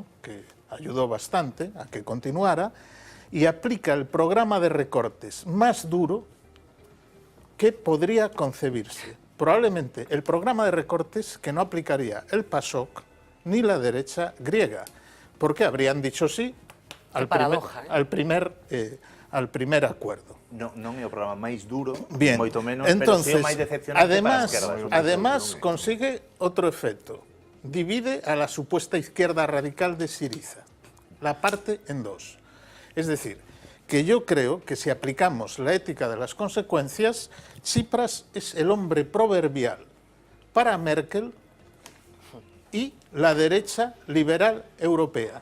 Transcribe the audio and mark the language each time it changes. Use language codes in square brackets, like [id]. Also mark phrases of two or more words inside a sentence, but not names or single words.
[es] Que ayudó bastante a que continuara, y aplica el programa de recortes más duro que podría concebirse. Probablemente el programa de recortes que no aplicaría el PASOK ni la derecha griega, porque habrían dicho sí al primer acuerdo. [gl] Non é o programa máis duro, [es] Bien, [gl] moito menos, [es] entonces, [gl] pero sí o máis decepcionante para a esquerda. [es] además consigue otro efecto. Divide a la supuesta izquierda radical de Syriza, la parte en dos. Es decir, que yo creo que si aplicamos la ética de las consecuencias, Tsipras es el hombre proverbial para Merkel y la derecha liberal europea.